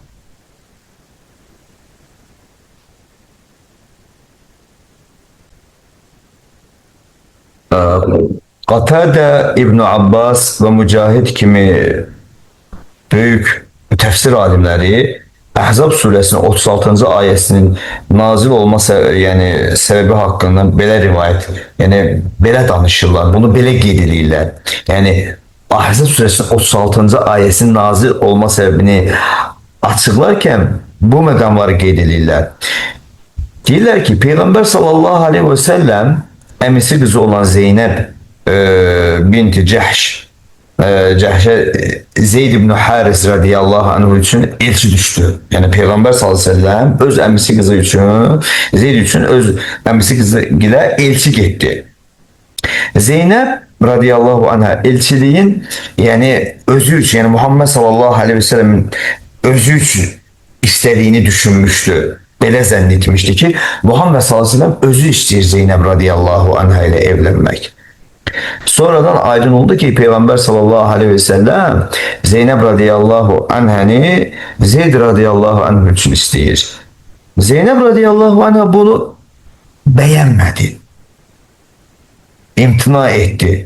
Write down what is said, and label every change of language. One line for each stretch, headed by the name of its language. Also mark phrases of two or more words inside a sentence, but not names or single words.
Turkish: Katade İbn Abbas ve Mücahit kimi büyük tefsir alimleri Ahzab suresinin 36. ayesinin nazil olması, yani sebebi hakkında
Azerbaijani: belə rivayet, yani belə danışırlar, bunu belə qeyd edirlər.
Turkish: Yani Ahzab suresinin 36. ayesinin nazil olma sebebini açıklarken
Azerbaijani: bu məqamları qeyd edirlər. Deyirlər ki, Peygamber
Arabic: صلى الله عليه وسلم
Azerbaijani: əmisi qızı olan Zeynep binti Cəhş, Cəhşə Zeyd ibn Haris
Arabic: رضي الله عنه
Azerbaijani: üçün elçi düşdü. Yani Peygamber
Arabic: صلى الله عليه وسلم
Azerbaijani: öz əmisi qızı üçün, Zeyd üçün öz əmisi qızı ilə elçi getdi.
Turkish: Zeynep
Arabic: رضي الله عنها
Turkish: elçiliğin, yani özü üçün, yani Muhammed
Arabic: صلى الله عليه وسلم
Turkish: özü üçün istediğini düşünmüştü.
Azerbaijani: Belə zənn etmişdi ki, Muhammed
Arabic: صلى الله عليه وسلم
Azerbaijani: özü istəyir Zeynep
Arabic: رضي الله عنها
Turkish: ile evlenmek. Sonradan aydın oldu ki Peygamber
Arabic: صلى الله عليه وسلم
Turkish: Zeynep
Arabic: رضي الله عنه
Turkish: Zeyd
Arabic: رضي الله عنه
Turkish: için isteyir. Zeynep
Arabic: رضي الله عنه
Turkish: bunu beğenmedi. İmtina etti.